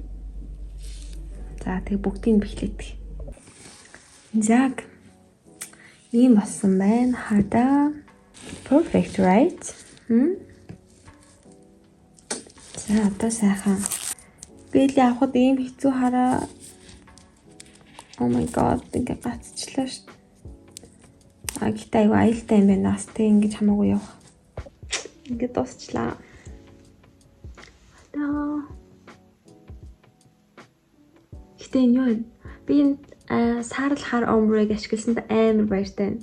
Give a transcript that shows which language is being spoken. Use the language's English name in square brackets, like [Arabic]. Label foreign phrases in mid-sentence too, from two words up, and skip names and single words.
[Mongolian] За тэгээ бүгдийг бэхлээдэг. За ийм болсон байна. Хада [English] perfect right? [Mongolian] За одоо сайхан. Би л явахад ийм хэцүү хараа. [English] Oh my god, [Mongolian] ингээ гацчлаа шүү. Гэхдээ аюу аюултай юм байна. Бас тэг ингэж хамаагүй явах. Ингээ дуусчлаа. Одоо. Гэтэ энэ юу вэ? Би энэ саарл хар омбрыг ашигласанд амар баяртай байна.